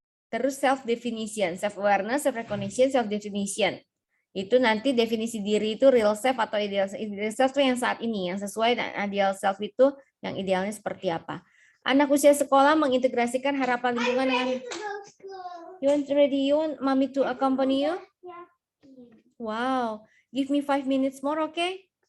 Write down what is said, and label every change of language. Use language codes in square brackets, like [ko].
[id] Terus [en] self-definition, self-awareness, self-recognition, self-definition. [id] Itu nanti definisi diri itu real self atau ideal self itu yang saat ini, yang sesuai dengan ideal self itu yang idealnya seperti apa. Anak usia sekolah mengintegrasikan harapan lingkungan dengan... [en] You want mommy to accompany you? Wow, give me 5 minutes more, okay?